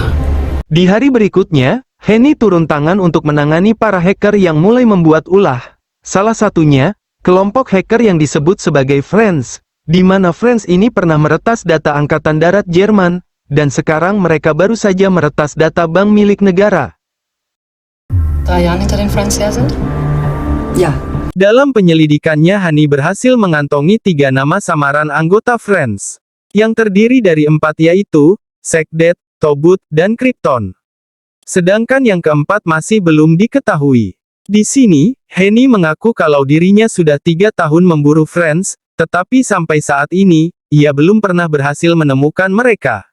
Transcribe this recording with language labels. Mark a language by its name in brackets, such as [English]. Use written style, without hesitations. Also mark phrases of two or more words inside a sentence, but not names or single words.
[Indonesian] Di hari berikutnya, Henny turun tangan untuk menangani para hacker yang mulai membuat ulah. Salah satunya, kelompok hacker yang disebut sebagai Friends, di mana Friends ini pernah meretas data Angkatan Darat Jerman, dan sekarang mereka baru saja meretas data bank milik negara. [German] 3 Jahren hinter den Friends her sind? Ja. [Indonesian] Dalam penyelidikannya Hani berhasil mengantongi 3 nama samaran anggota Friends. Yang terdiri dari 4 yaitu, Sekdet, Tobut, dan Krypton. Sedangkan yang keempat masih belum diketahui. Di sini, Henny mengaku kalau dirinya sudah 3 tahun memburu Friends, tetapi sampai saat ini, ia belum pernah berhasil menemukan mereka.